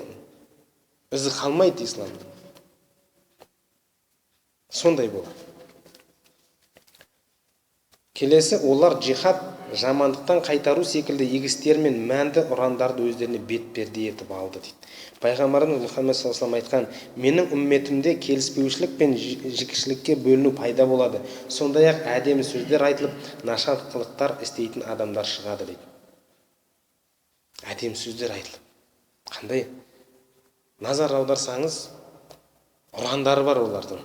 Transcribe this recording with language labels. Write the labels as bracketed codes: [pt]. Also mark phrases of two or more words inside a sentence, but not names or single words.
[kk] Ізі қалмайды исламда. Сондай болады. Келесі, олар джихад, жамандықтан қайтару секілді егістер мен мәнді ұрандарды өздеріне бетперде етіп алды дейді. Пайғамбарымыз Мұхаммед [ar] صلى الله عليه وسلم [kk] айтқан, менің үмметімде келіспеушілік пен жікішілікке бөліну пайда болады. Сондай-ақ әдемі сөздер айтылып, нашар қылықтар істейтін адамдар шығады дейді. Әдемі сөздер айтылып. Қандай? Назар аударсаңыз, ұрандары бар олардың.